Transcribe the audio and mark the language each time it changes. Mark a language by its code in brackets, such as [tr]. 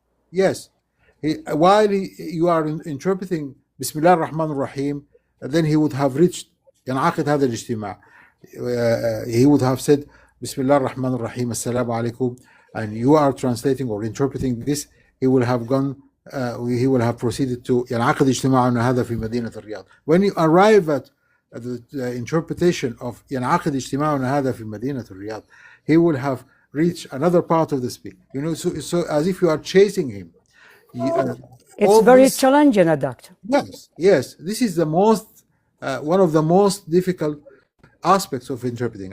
[en] Yes, while you are interpreting Bismillah ar-Rahman ar-Rahim, then he would have reached [ar] ينعقد هذا الاجتماع. [en] He would have said Bismillah ar-Rahman ar-Rahim, Assalamu alaikum, and you are translating or interpreting this. He will have gone. He will have proceeded to [ar] ينعقد اجتماعنا هذا في مدينة الرياض. [en] When you arrive at the interpretation of [ar] ينعقد اجتماعنا هذا في مدينة الرياض, [en] he will have reached another part of the speech. You know, so as if you are chasing him. It's very challenging, doctor. Yes. This is the most one of the most difficult aspects of interpreting.